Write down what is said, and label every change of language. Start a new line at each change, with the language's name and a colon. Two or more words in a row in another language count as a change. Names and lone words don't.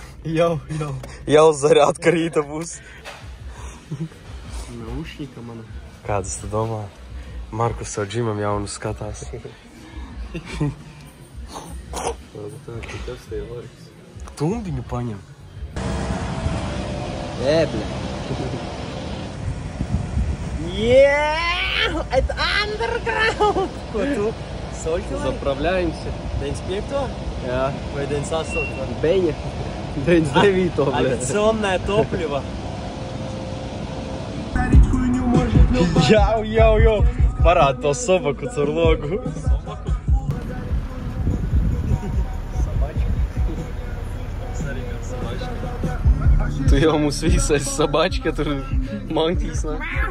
Latvian: Jau. Jau zarāt, ka rīta būs. Naušņika mana. Kādas tu domā? Markus savu džimam jaunu skatās. Tumbiņu paņem.
Russian: Ебля.
English: Yeah!
Russian: Это underground!
Latvian: Ko tu? Soļķi?
Russian: Заправляемся.
Latvian: 95-o? Jā. Vai 98-o? Beņa. 99-o,
Russian: бля. Авиационное топливо.
Latvian: Jau. Parād to sobaku caur logu. Tu jau mums visi esi sabačka, tur mankīs, ne?